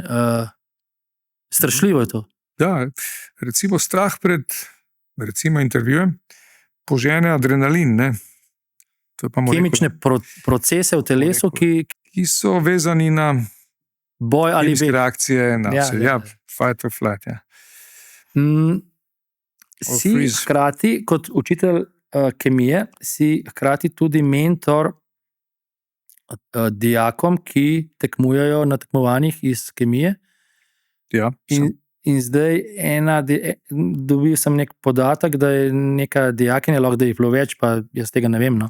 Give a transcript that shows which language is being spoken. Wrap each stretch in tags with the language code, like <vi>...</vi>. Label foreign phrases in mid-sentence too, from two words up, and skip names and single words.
<sl>Strašljivo je to. Da, recimo strah pred intervjujem požene adrenalin, ne? Kemične procese v telesu, ki so vezani na boj ali kemijske reakcije, na vse,</sl> <en>fight or flight.</en> <sl>Ja. Si hkrati, kot učitelj kemije, si hkrati tudi mentor dijakom, ki tekmujejo na tekmovanjih iz kemije. Ja, in zdaj dobil sem nek podatek, da je neka dijakinja, lahko da jih bilo več, pa jaz tega ne vem, no.</sl>